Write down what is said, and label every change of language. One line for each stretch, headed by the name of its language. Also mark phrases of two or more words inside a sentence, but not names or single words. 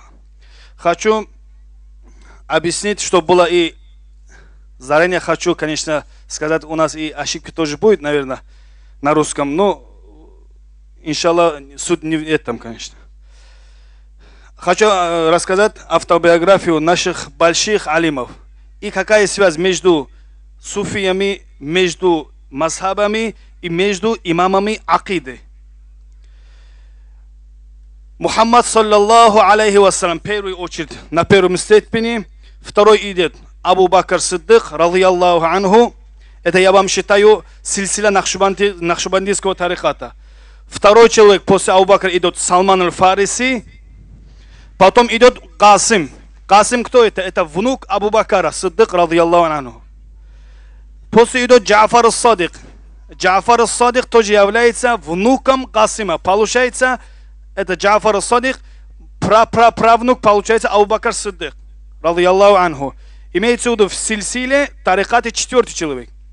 Russian: Хочу объяснить, что было и заранее хочу, конечно, сказать, у нас и ошибки тоже будет, наверное, на русском, но, иншаллах, суть не в этом, конечно. Хочу рассказать автобиографию наших больших алимов. И какая связь между суфиями, между мазхабами и между имамами акиды.
Arabic: Мухаммад, صلى الله عليه وسلم,
Russian: в первую очередь, на первом степени, второй идет Абу Бакр Сиддик,
Arabic: رضي الله عنه.
Russian: Это я вам считаю сильсила нахшбандийского тариката. Второй человек после Абу Бакра идет Салман аль-Фариси. Потом идет Касим. Касим кто это? Это внук Абу Бакра Сиддик,
Arabic: رضي الله عنه.
Russian: После идет Джафар ас-Садик. Джафар ас-Садик тоже является внуком Касима. Получается, это Джафар ас-Садик, правнук, получается,
Arabic: Абу Бакр Сиддик, رضي الله عنه.
Russian: Имеется в виду в сильсиле тарикате четвертый человек.